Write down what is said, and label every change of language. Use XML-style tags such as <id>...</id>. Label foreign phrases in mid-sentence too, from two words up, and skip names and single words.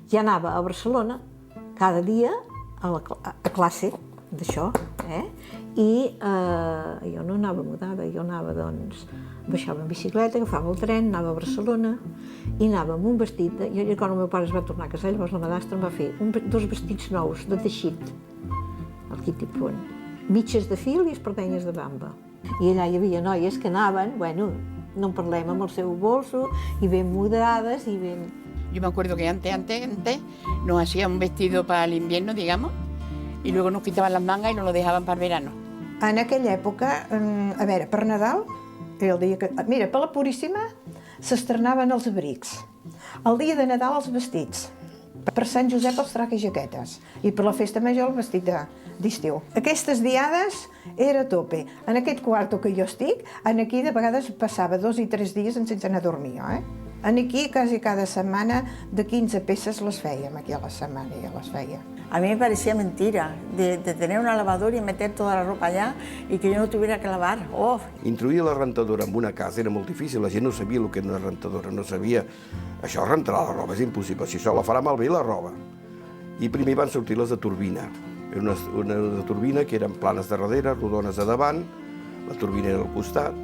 <ca>Ja anava a Barcelona, cada dia a classe d'això, i jo no anava mudada, jo anava, doncs, baixava en bicicleta, agafava el tren, anava a Barcelona i anava amb un vestit, jo quan el meu pare es va tornar a casar, llavors la madastra em va fer 2 vestits nous de teixit, el Kitty Punt, mitges de fil i espardenyes de bamba. I allà hi havia noies que anaven, bueno, no en parlem, amb el seu bolso, i ben mudades, i ben...</ca> <es>Yo me acuerdo que antes nos hacían un vestido para el invierno, digamos, y luego nos quitaban las mangas y nos lo dejaban para el verano.</es> <ca>En aquella època, a veure, per Nadal, era el dia que... Mira, per la Puríssima s'estrenaven els abrics. El dia de Nadal els vestits. Per Sant Josep els traques i jaquetes. I per la festa major el vestit d'estiu. Aquestes diades era a tope. En aquest quarto que jo estic, aquí de vegades passava 2 i 3 dies sense anar a dormir, Aquí quasi cada setmana de 15 peces les fèiem, aquí a la setmana ja les feia.</ca> <es>A mí me parecía mentira de tener una lavadora y meter toda la ropa allá y que yo no tuviera que lavar. Oh.</es> <ca>Introduir la rentadora en una casa era molt difícil, la gent no sabia el que era una rentadora, no sabia... Això rentarà la roba és impossible, si això la farà malbé la roba. I primer van sortir les de turbina. Era una de turbina que eren planes de darrere, rodones a davant, la turbina era al costat.</ca>